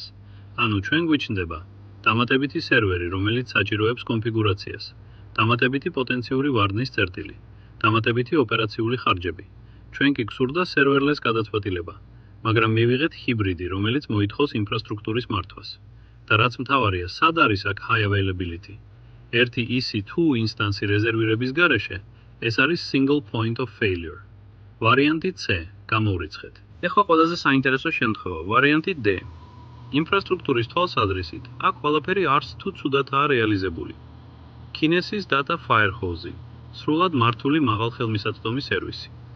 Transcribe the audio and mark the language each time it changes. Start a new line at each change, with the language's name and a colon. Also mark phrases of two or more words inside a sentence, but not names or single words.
Georgian: ანუ ჩვენ გვიჩნდება დამატებითი სერვერი, რომელიც საჭიროებს კონფიგურაციას, დამატებითი პოტენციური ვარდნის წერტილი, დამატებითი ოპერაციული ხარჯები. ჩვენ კი გვსურდა სერვერლეს გადაწყვეტილება, მაგრამ მივიღეთ ჰიბრიდი, რომელიც მოითხოვს ინფრასტრუქტურის მართვას. და რაც მთავარია, სად არის აქ
English: high availability?
Georgian: ერთი EC2 ინსტანსი რეზერვირების გარეშე, ეს არის
English: single point of failure.
Georgian: ვარიანტი C. გამოვრიცხეთ. ეხლა ყველაზე საინტერესო შემთხვევა, ვარიანტი D. ინფრასტრუქტურის თვალსაზრისით, აქ ყველაფერი არც თუ ცუდადაა რეალიზებული. Kinesis Data Firehose, სრულად მართული მაღალხელმისაწვდომი სერვისი.